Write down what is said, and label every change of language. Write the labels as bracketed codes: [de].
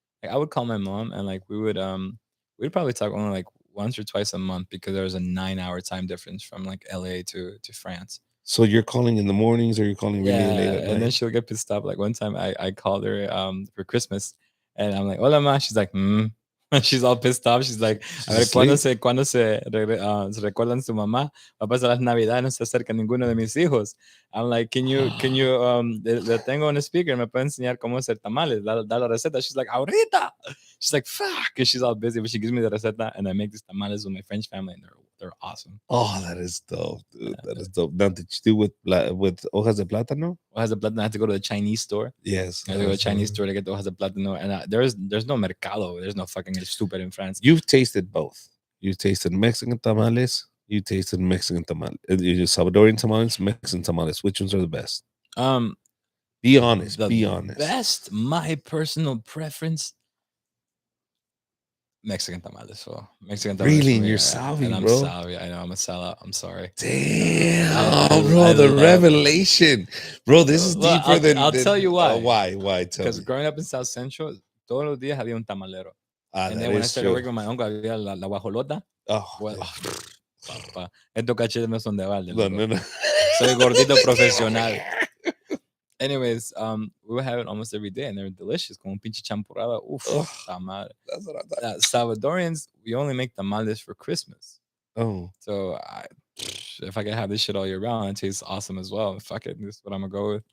[en] Like I would call my mom, and like we'd probably talk only like once or twice a month, because there was a 9-hour time difference from like LA to France. So you're calling in the mornings, or you're calling really late at night? And then she'll get pissed off. Like one time I called her for Christmas, and I'm like, [es] hola ma. [en] She's like, She's all pissed off. [es] She's like, a ver, ¿cuándo se recuerdan su mamá? Va a pasar las navidades, no se acerca ninguno de mis hijos. [en] I'm like, can you, [es] le tengo un speaker, me puede enseñar cómo hacer tamales, da la receta. [en] She's like, ahorita. She's like, fuck. And she's all busy, but she gives me the receta, and I make these tamales with my French family, and they're awesome. Oh, that is dope, dude. That is dope. Now, did you do with [es] hojas de plátano? Hojas de plátano. [en] I have to go to the Chinese store. Yes. I have to go to the Chinese store to get the [es] hojas de plátano. [en] And there's no mercado. There's no fucking stupid in France. You've tasted both. You've tasted Mexican tamales. You tasted Mexican tamales. Salvadorian tamales, Mexican tamales. Which ones are the best? Be honest. Be honest. Best, my personal preference, Mexican tamales. So Mexican tamales. Really? And you're salvi, I'm bro. Salvi. I know, I'm a sellout. I'm sorry. Damn, bro, the revelation. Bro, this is deeper than... I'll tell you why. Why? Because growing up in South Central, [es] todos los días había un tamalero. [en] And then when I started working with my uncle, [es] había la guajolota. Papá, estos cachetes no son de balde. No. Soy gordito profesional. [en] Anyways, we would have it almost every day, and they're delicious. [es] Como pinche champurrada. Tamal. [en] That's what I thought. Salvadorians, we only make tamales for Christmas. Oh. So if I can have this shit all year round, it tastes awesome as well. Fuck it, this is what I'm gonna go with.